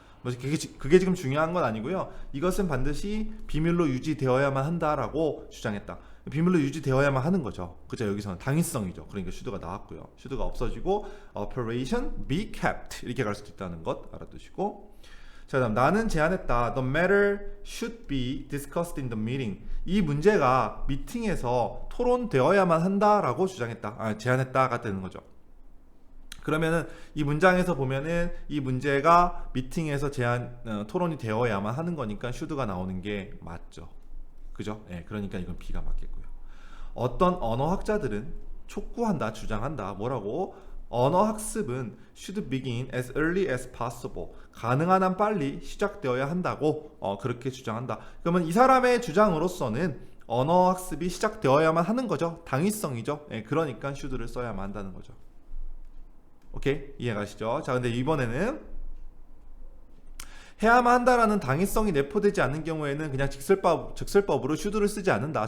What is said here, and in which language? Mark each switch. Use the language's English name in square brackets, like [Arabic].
[Korean] 뭐 그게 지금 중요한 건 아니고요. 이것은 반드시 비밀로 유지되어야만 한다라고 주장했다. 비밀로 유지되어야만 하는 거죠. 그죠? 여기서는 당위성이죠. 그러니까 should가 나왔고요. should가 없어지고 [English] operation be kept [Korean] 이렇게 갈 수도 있다는 것 알아두시고, 자, 그다음 나는 제안했다. [English] The matter should be discussed in the meeting. [Korean] 이 문제가 미팅에서 토론되어야만 한다라고 주장했다. 제안했다가 되는 거죠. 그러면은 이 문장에서 보면은 이 문제가 미팅에서 토론이 되어야만 하는 거니까 should가 나오는 게 맞죠. 그죠? 예, 그러니까 이건 B가 맞겠고요. 어떤 언어학자들은 촉구한다, 주장한다. 뭐라고? 언어 학습은 [English] should begin as early as possible. [Korean] 가능한 한 빨리 시작되어야 한다고 그렇게 주장한다. 그러면 이 사람의 주장으로서는 언어 학습이 시작되어야만 하는 거죠. 당위성이죠. 예, 그러니까 should를 써야만 한다는 거죠. 오케이? 이해가시죠? 자, 근데 이번에는 해야만 한다라는 당위성이 내포되지 않는 경우에는 그냥 직설법으로 should를 쓰지 않는다.